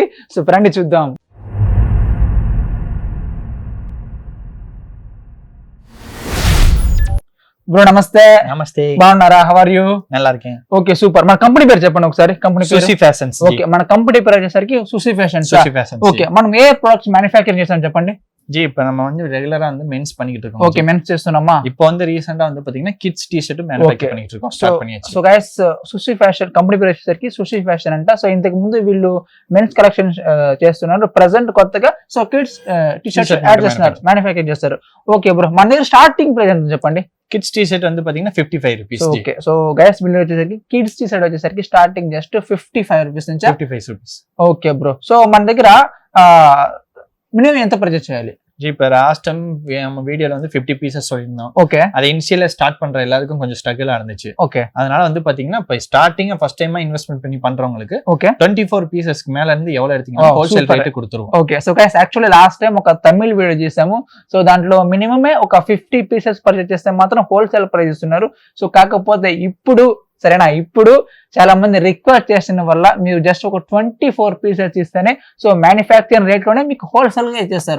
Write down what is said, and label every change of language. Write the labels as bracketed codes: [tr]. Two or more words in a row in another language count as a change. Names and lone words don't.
[te] సో రండి చూద్దాం. బ్రో నమస్తే. నమస్తే, బాగున్నారా? [en] how are you? okay super. [te] మన కంపెనీ పేరు చెప్పండి ఒకసారి. కంపెనీ సుషీ ఫ్యాషన్స్. ఓకే, మన కంపెనీ పేరు వచ్చేసరికి సుషీ ఫ్యాషన్స్. ఓకే, మనం ఏ [en] products manufacturing [te] చేస్తాం చెప్పండి. [ta] ஜி இப்ப நம்ம வந்து ரெகுலரா வந்து மென்ஸ் பண்ணிட்டு இருக்கோம். [en] okay, mens [te] చేస్తున్నామా? [ta] இப்போ வந்து ரீசன்ட்டா வந்து பாத்தீங்கன்னா [en] kids t-shirt manufacture [ta] பண்ணிட்டு இருக்கோம். ஸ்டார்ட் பண்ணியாச்சு. [en] so guys, [te] సుషీ ఫ్యాషన్ కంపెనీ పేరు వచ్చేసరికి సుషీ ఫ్యాషన్ అంట. సో ఇంతకు ముందు వీళ్ళు [en] mens collection [te] చేస్తున్నారు. ప్రెజెంట్ కొత్తగా సో [en] kids t-shirts add [te] చేస్తున్నారు, మ్యానుఫ్యాక్చర్ చేస్తారు. [en] okay bro, [te] మన దగ్గర [en] starting price [te] ఎంత చెప్పండి? [en] kids t-shirt [ta] வந்து பாத்தீங்கன்னா [en] 55 rupees. okay, so guys [te] వీళ్ళు వచ్చేసరికి [en] kids t-shirt [te] వచ్చేసరికి [en] starting just 55 rupees [te] నుంచి [en] 55 rupees. okay bro, so [te] మన దగ్గర మినిమం ఎంత పర్చేస్ చేయాలి? [ta] ஜி இப்ப [en] last time [ta] நம்ம வீடியோல வந்து [en] 50 pieces [ta] சொல்லியிருந்தோம். ஓகே, அது இனிஷியலா ஸ்டார்ட் பண்ற எல்லாருக்கும் கொஞ்சம் ஸ்ட்ரகிளா இருந்துச்சு. ஓகே, அதனால வந்து பாத்தீங்கன்னா இப்ப ஸ்டார்டிங்கா [en] first time investment [ta] பண்ணி பண்றவங்களுக்கு ஓகே [en] 24 pieces [ta] మేల இருந்து எவ்வளவு எடுத்தீங்கன்னா [en] wholesale rate [ta] கொடுத்துருவோம். [te] ఓకే, [en] so guys actually last time [te] ఒక తమిళ్ వీడియో చేసాము. సో దాంట్లో మినిమమే ఒక [en] 50 pieces purchase [te] చేస్తే మాత్రం [en] wholesale price [te] ఇస్తున్నారు. సో కాకపోతే ఇప్పుడు సరేనా, ఇప్పుడు చాలా మంది రిక్వెస్ట్ చేసిన వల్ల మీరు జస్ట్ ఒక [en] 24 pieces [te] ఇస్తేనే [en] so manufacturing rate [te] లోనే మీకు హోల్సేల్ గా ఇచ్చేస్తారు.